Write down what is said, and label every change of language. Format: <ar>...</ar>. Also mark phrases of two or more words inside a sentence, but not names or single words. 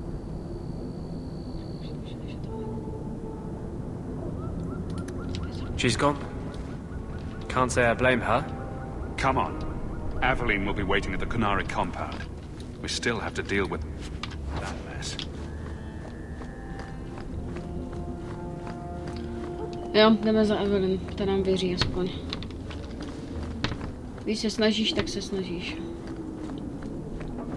<en>She's gone. Can't say I blame her. Come on. Aveline will be waiting at the Kunari compound. We still have to deal with that mess.</en> <cs>Jo, jdeme za Evelyn, ta nám věří aspoň. Když se snažíš, tak se snažíš.</cs>